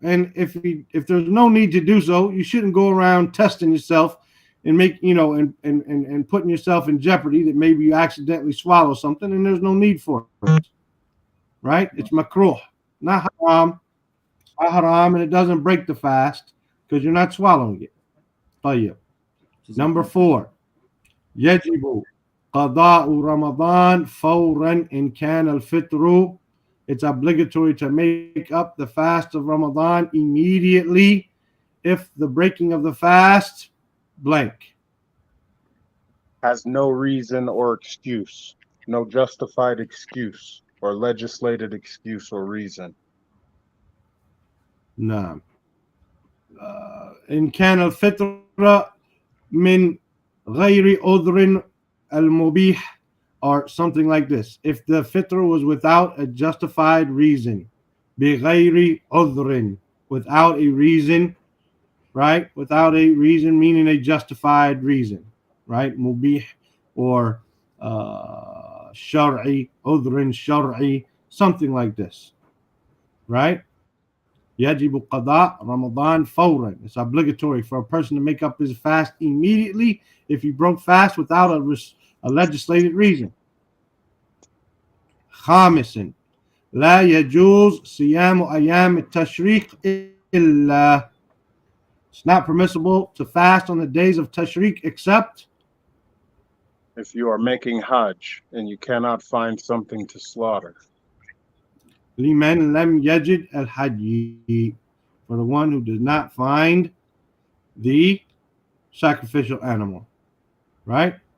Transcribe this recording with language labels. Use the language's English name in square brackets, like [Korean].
[English] And if there's no need to do so, you shouldn't go around testing yourself and and putting yourself in jeopardy that maybe you accidentally swallow something and there's no need for it. Right? It's makruh, not haram. Not haram, and it doesn't break the fast because you're not swallowing it. [Arabic] طيب. [English] Number 4. [Arabic] يجب قضاء رمضان فورا إن كان الفطر. [English] It's obligatory to make up the fast of Ramadan immediately if the breaking of the fast blank has no reason or excuse, no justified excuse or legislated excuse or reason. [Arabic] نعم. إن كان الفطر من غير عذر المبيح, [English] or something like this. If the fitr was without a justified reason, [Arabic] بغير عذر, [English] without a reason, right? Without a reason, meaning a justified reason, right? Mubih or shar'i, عذر shar'i, something like this, right? [Arabic] يجب قضاء رمضان فورا. [English] It's obligatory for a person to make up his fast immediately if he broke fast without a legislated reason. [Arabic] خامسا لا يجوز صيام أيام التشريق إلا. [English] It's not permissible to fast on the days of Tashriq except if you are making Hajj and you cannot find something to slaughter. [Arabic] لمن لم يجد الحدي, [English] for the one who does not find the sacrificial animal, right?